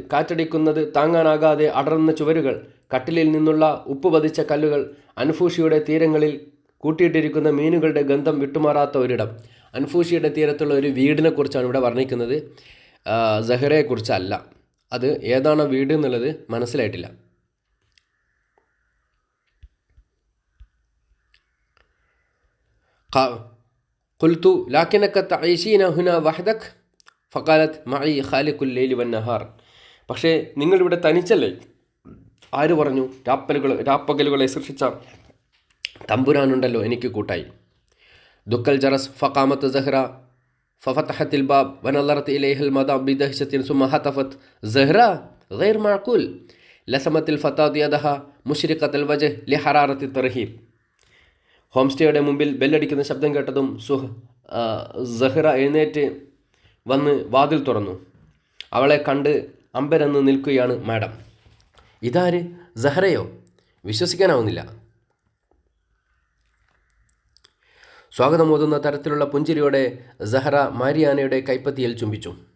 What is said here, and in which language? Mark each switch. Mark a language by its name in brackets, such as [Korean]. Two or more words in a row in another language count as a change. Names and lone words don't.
[Malayalam] കാറ്റടിക്കുന്നത് താങ്ങാനാകാതെ അടർന്ന ചുവരുകൾ, കട്ടിലിൽ നിന്നുള്ള ഉപ്പ് പതിച്ച കല്ലുകൾ, അൻഫൂഷിയുടെ തീരങ്ങളിൽ കൂട്ടിയിട്ടിരിക്കുന്ന മീനുകളുടെ ഗന്ധം വിട്ടുമാറാത്ത ഒരിടം. അൻഫൂഷിയുടെ തീരത്തുള്ള ഒരു വീടിനെ കുറിച്ചാണ് ഇവിടെ വർണ്ണിക്കുന്നത്, സഹ്റയെക്കുറിച്ചല്ല. അത് ഏതാണ് വീട് എന്നുള്ളത് മനസ്സിലായിട്ടില്ല. [Arabic] قلت لكنك تعيشين هنا وحدك فقالت معي خالق الليل والنهار. [Malayalam] പക്ഷേ നിങ്ങളിവിടെ തനിച്ചല്ലേ? ആര് പറഞ്ഞു? രാപ്പകലുകളെ സൃഷ്ടിച്ച തമ്പുരാനുണ്ടല്ലോ എനിക്ക് കൂട്ടായി. [Arabic] دق الجرس فقامت زهرة ففتحت الباب ونظرت إليها المدام بدهشة ثم هتفت زهرة غير معقول. لسمت الفتاة يدها مشرقة الوجه لحرارة الترهيب. [Malayalam] ഹോം സ്റ്റേയുടെ മുമ്പിൽ ബെല്ലടിക്കുന്ന ശബ്ദം കേട്ടതും സഹ്റ എഴുന്നേറ്റ് വന്ന് വാതിൽ തുറന്നു. അവളെ കണ്ട് അമ്പരന്ന് നിൽക്കുകയാണ് മാഡം. ഇതാര്? സഹറയോ? വിശ്വസിക്കാനാവുന്നില്ല. സ്വാഗതമോതുന്ന തരത്തിലുള്ള പുഞ്ചിരിയോടെ സഹറ മാരിയാനയുടെ കൈപ്പത്തിയിൽ ചുംബിച്ചു.